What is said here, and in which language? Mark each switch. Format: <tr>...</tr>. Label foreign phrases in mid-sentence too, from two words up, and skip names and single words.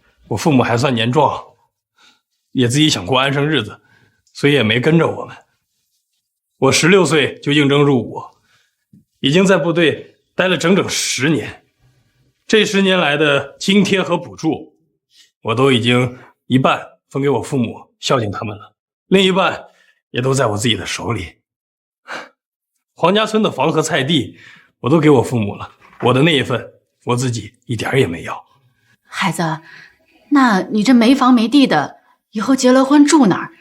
<zh>我父母還算年壯，也自己想過安生日子，所以也沒跟着我們。我16歲就應徵入伍，已經在部隊待了整整10年。這10年來的津貼和補助，我都已經一半分給我父母孝敬他們了，另一半也都在我自己的手裡。黃家村的房和菜地我都給我父母了，我的那一份我自己一點也沒要。孩子，那你這沒房沒地的，以後結了婚住哪兒？</zh>